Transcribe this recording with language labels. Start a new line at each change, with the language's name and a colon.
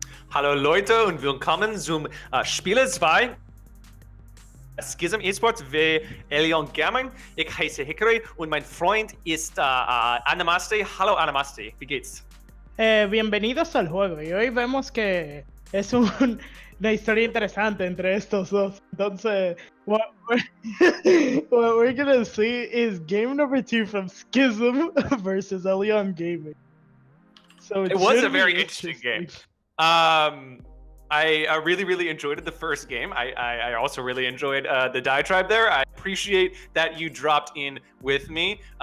German: Hallo Leute und willkommen zum Spiele 2. Schism Esports ve Elyon Gaming. Ich heiße Hickory und mein Freund ist Anamaste. Hallo Anamaste, wie geht's?
Spanish: Bienvenidos al juego y hoy vemos que es una historia interesante entre estos dos. Entonces,
English: what we're gonna see is game number 2 from Schism versus Elyon Gaming. So It was should a be very interesting game. I really, really enjoyed the first game. I also really enjoyed the diatribe there. I appreciate that you dropped in with me.